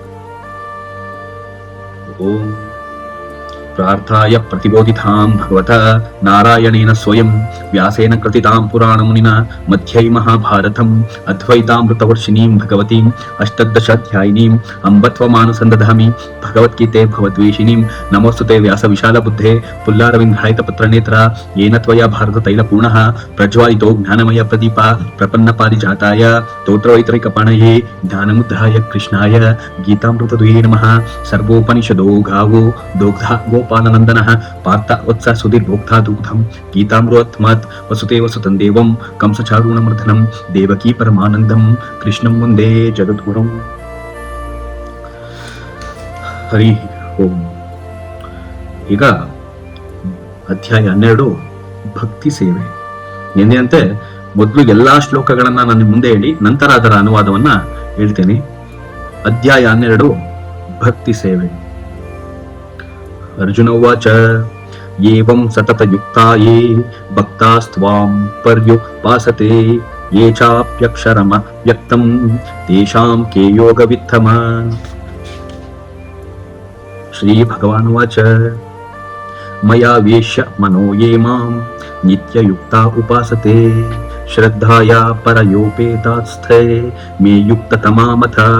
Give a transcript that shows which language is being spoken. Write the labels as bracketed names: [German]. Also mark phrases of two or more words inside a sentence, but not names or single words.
[Sanskrit] ಓಂ ಪ್ರಾರ್ಥಾಯ ಪ್ರತಿಬೋಧಿತಾಂ ಭಗವತ ನಾರಾಯಣೇನ ಸ್ವಯಂ ವ್ಯಾಸೇನ ಕೃತಿತಾಂ ಪುರಾಣ ಮುನಿನ ಮಧ್ಯೈ ಮಹಾಭಾರತಂ ಅದ್ವೈತಾಮೃತವರ್ಷಿಣೀಂ ಭಗವತೀಂ ಅಷ್ಟದಶಾಧ್ಯಾಯಿನೀಂ ಅಂಬತ್ವಮಾನುಸಂದಧಾಮಿ ಭಗವದ್ಗೀತೆ ಭವದ್ವೇಷಿಣೀಂ ನಮೋಸ್ತುತೆ ವ್ಯಾಸ ವಿಶಾಲ ಬುದ್ಧೇ ಪುಲ್ಲಾರವಿಂದ್ರಾಯಿತ ಪತ್ರನೇತ್ರ ಯೇನ ತ್ವಯಾ ಭಾರತ ತೈಲ ಪೂರ್ಣಃ ಪ್ರಜ್ವಾಲಿತೋ ಜ್ಞಾನಮಯ ಪ್ರದೀಪ ಪ್ರಪನ್ನ ಪಾರಿಜಾತಾಯ ಸ್ತೋತ್ರವೈತರಿಕಪಾಣಯೇ ಜ್ಞಾನಮುದ್ರಾಯ ಕೃಷ್ಣಾಯ ಗೀತಾಮೃತದುಯೇ ನಮಃ. ಸರ್ವೋಪನಿಷದೋ ಗಾವೋ ದೋಗ್ಧ ಗೋಪಾಲನಂದನಃ ಪಾರ್ಥ ವತ್ಸ ಸುಧೀರ್ಭೋಕ್ತಾ ದುಗ್ಧಂ ಗೀತಾಮೃತಮತ್ ವಸುತೆ ವಸುತಂ ದೇವಂ ಕಂಸಚಾರೂಣಮರ್ದನಂ ದೇವಕೀ ಪರಮಾನಂದಂ ಕೃಷ್ಣಂ ವಂದೇ ಜಗದ್ಗುರುಂ. ಹರಿ ಓಂ. [Kannada] ಈಗ ಅಧ್ಯಾಯ 12 ಭಕ್ತಿ ಸೇವೆ. ಎಂದಿನಂತೆ ಮೊದಲು ಎಲ್ಲಾ ಶ್ಲೋಕಗಳನ್ನ ನಾನು ಮುಂದೆ ಹೇಳಿ ನಂತರ ಅದರ ಅನುವಾದವನ್ನ ಹೇಳ್ತೇನೆ. ಅಧ್ಯಾಯ 12 ಭಕ್ತಿ ಸೇವೆ. [Sanskrit] ಅರ್ಜುನ ಉವಾಚ ಏವಂ ಸತತಯುಕ್ತಾ ಯೇ ಭಕ್ತಾಸ್ತ್ವಾಂ ಪರ್ಯುಪಾಸತೆ ಯೇ ಚಾಪ್ಯಕ್ಷರಮ ವ್ಯಕ್ತಂ ತೇಷಾಂ ಕೇ ಯೋಗವಿತ್ತಮ. ಶ್ರೀ ಭಗವಾನ್ ಉವಾಚ ಮಯಾ ವೇಶ್ಯ ಮನೋ ಯೇ ಮಾಂ ನಿತ್ಯಯುಕ್ತಾ ಉಪಾಸತೆ ಶ್ರದ್ಧಾಯ ಪರಯೋಪೇತಾಸ್ಥೆ ಮೇ ಯುಕ್ತತಮಾಮಥ